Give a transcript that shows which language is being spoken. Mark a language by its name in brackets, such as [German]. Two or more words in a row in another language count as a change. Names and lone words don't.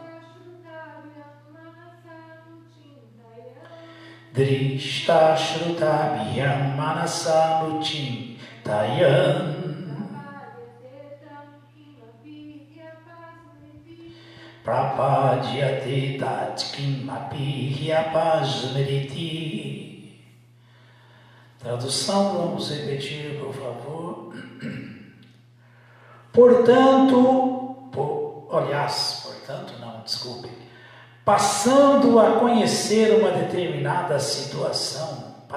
[Sanskrit] Drishta shrutabhyam manasa nuchintayan. Prapadyate tatkim api yapasmriti. [Portuguese] Tradução, vamos repetir, por favor. Passando a conhecer uma determinada situação,